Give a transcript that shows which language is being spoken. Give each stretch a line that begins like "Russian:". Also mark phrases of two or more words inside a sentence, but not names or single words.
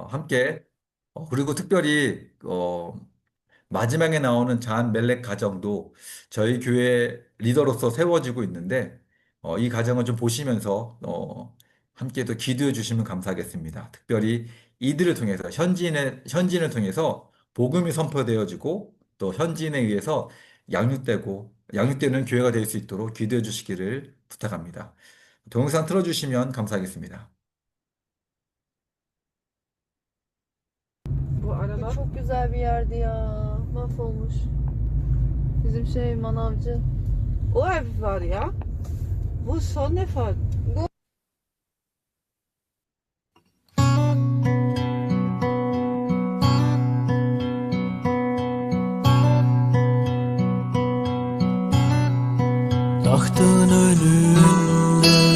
Korean: 함께 그리고 특별히 마지막에 나오는 잔 멜렉 가정도 저희 교회 리더로서 세워지고 있는데 이 가정을 좀 보시면서 함께 또 기도해 주시면 감사하겠습니다. 특별히 이들을 통해서 현지인을 통해서 복음이 선포되어지고 또 현지인에 의해서 양육되는 교회가 될 수 있도록 기도해 주시기를 부탁합니다. 동영상 틀어주시면 감사하겠습니다.
Turkish: Bu araba Çok güzel bir yerdi ya. Mahvolmuş. Bizim manavcı. o ev var ya. Bu son defa. Tahtın önünde